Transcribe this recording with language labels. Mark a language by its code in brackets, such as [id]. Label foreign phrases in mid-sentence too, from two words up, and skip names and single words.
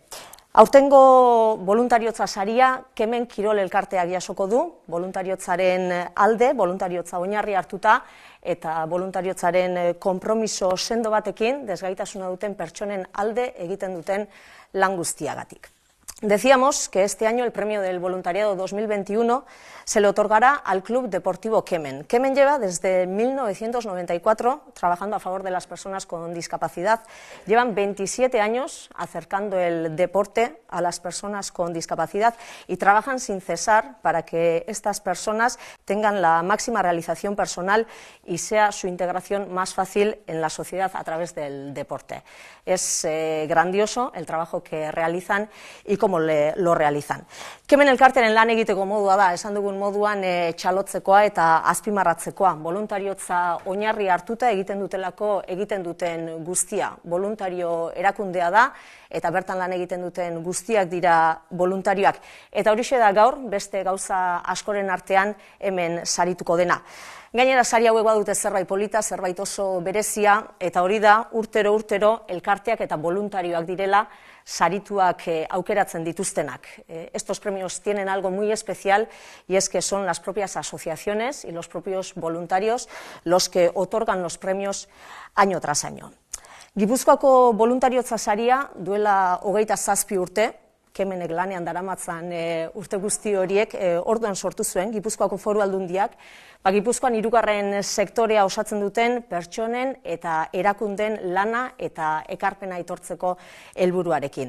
[eu] Aurtengo voluntariotza saria Kemen Kirol elkarteak jasoko du, voluntariotzaren alde, voluntariotza oinarri hartuta eta voluntariotzaren konpromiso sendo batekin desgaitasuna duten pertsonen alde egiten duten lan guztiagatik. [es] Decíamos que este año el premio del voluntariado 2021 se le otorgará al Club Deportivo Kemen. Kemen lleva desde 1994 trabajando a favor de las personas con discapacidad. Llevan 27 años acercando el deporte a las personas con discapacidad y trabajan sin cesar para que estas personas tengan la máxima realización personal y sea su integración más fácil en la sociedad a través del deporte. Es grandioso el trabajo que realizan y cómo lo realizan. [eu] Kemen elkarteren lan egiteko modua da, esan dugun moduan txalotzekoa eta azpimarratzekoa. Voluntariotza oinarri hartuta egiten duten guztia. Voluntario erakundea da eta bertan lan egiten duten guztiak dira voluntarioak. Eta horixe da gaur, beste gauza askoren artean hemen sarituko dena. Gainera, sari hauek badute zerbait polita, zerbait oso berezia, eta hori da urtero elkarteak eta voluntarioak direla sarituak aukeratzen dituztenak. [es] Estos premios tienen algo muy especial y es que son las propias asociaciones y los propios voluntarios los que otorgan los premios año tras año. [eu] Gipuzkoako voluntariotza saria duela 27 urte, Kemenek lanean daramatzan urte guzti horiek orduan sortu zuen Gipuzkoako Foru Aldundiak, Gipuzkoan 3. sektorea osatzen duten pertsonen eta erakunden lana eta ekarpena aitortzeko helburuarekin.